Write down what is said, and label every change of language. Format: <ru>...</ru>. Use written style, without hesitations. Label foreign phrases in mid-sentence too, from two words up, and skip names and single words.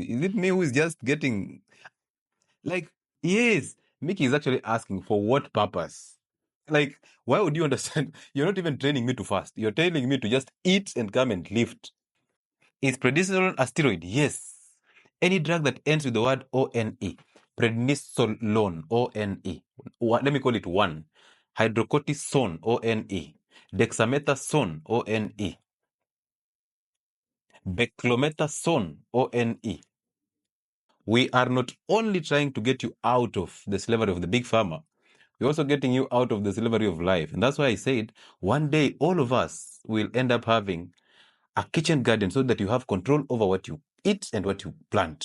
<en>Is it me who is just getting like, yes, Mickey is actually asking for what purpose? Like, why would you understand? You're not even training me to fast. You're telling me to just eat and come and lift. Is prednisolone a steroid? Yes. Any drug that ends with the word O-N-E. Prednisolone, O-N-E. Let me call it one. Hydrocortisone, O-N-E. Dexamethasone, O-N-E. Beclomethasone, O-N-E. We are not only trying to get you out of the slavery of the big pharma, we're also getting you out of the slavery of life. And that's why I said, one day all of us will end up having a kitchen garden so that you have control over what you eat and what you plant.</en>